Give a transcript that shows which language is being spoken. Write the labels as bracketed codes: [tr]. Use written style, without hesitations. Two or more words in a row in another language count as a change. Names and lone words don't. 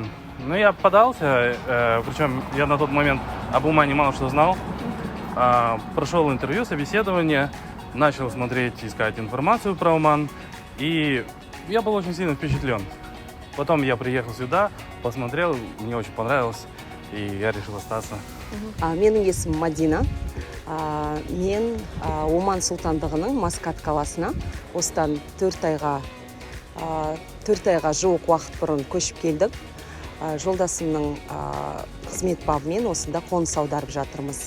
[ru] Ну, я подался, причем я на тот момент об Омане мало что знал. Прошел интервью, собеседование, начал смотреть, искать информацию про Оман. И я был очень сильно впечатлен. Потом я приехал сюда, посмотрел, мне очень понравилось, и я решил остаться. [kk] Менің есімім Мадина. Мен Оман Сұлтандығының Маскат қаласына осыдан 4 айға жуық уақыт бұрын көшіп келдік. Жолдасымның қызмет бабымен осында қоныс аударып жатырмыз.